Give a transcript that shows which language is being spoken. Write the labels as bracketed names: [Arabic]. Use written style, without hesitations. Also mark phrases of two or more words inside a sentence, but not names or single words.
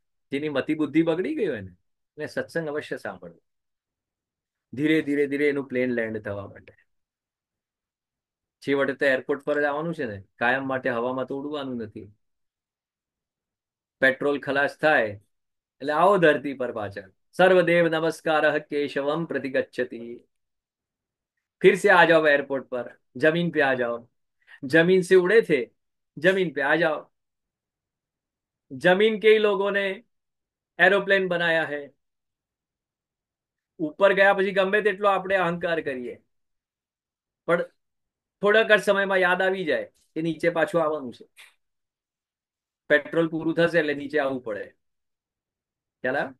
[Gujarati] જેની મતિ બુદ્ધિ બગડી ગઈ હોય ને સત્સંગ અવશ્ય સાંભળવું, ધીરે ધીરે ધીરે એનું પ્લેન લેન્ડ થવા માટે. છેવટે તો એરપોર્ટ પર જ આવવાનું છે ને, કાયમ માટે હવામાં તો ઉડવાનું નથી. પેટ્રોલ ખલાસ થાય એટલે આવો ધરતી પર પાછળ. [Sanskrit] सर्वदेव नमस्कार केशवम प्रतिगच्छति. [Hindi] फिर से आ जाओ एयरपोर्ट पर, जमीन पे आ जाओ. जमीन से उड़े थे, जमीन पे आ जाओ. जमीन के ही लोगों ने एरोप्लेन बनाया है. [Gujarati] ઉપર ગયા પછી ગમે તેટલો આપણે અહંકાર કરીએ, પણ થોડાક જ સમયમાં યાદ આવી જાય કે નીચે પાછું આવવાનું છે. પેટ્રોલ પૂરું થશે એટલે નીચે આવવું પડે. ખ્યાલ આવે?